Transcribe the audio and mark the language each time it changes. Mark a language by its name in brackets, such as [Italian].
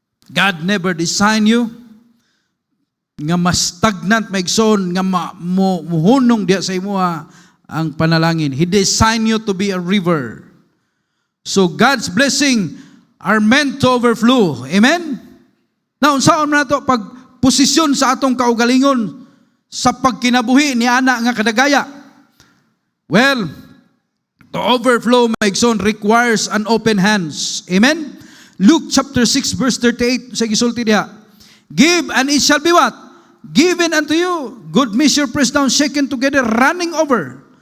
[English] God never designed you [Cebuano] nga mas stagnant maigsoon nga muhunong diya sa imuha ang panalangin. [English] He designed you to be a river. So God's blessing are meant to overflow. Amen? [Cebuano] Now, unsaon man nato pag posisyon sa atong kaugalingon sa pagkinabuhi ni ana nga kadagaya? [English] Well, to overflow maigsoon requires an open hands. Amen? Luke chapter 6 verse 38 [Cebuano] sa gisulti diha. [English] Give and it shall be what? Given unto you, good measure, pressed down, shaken together, running over.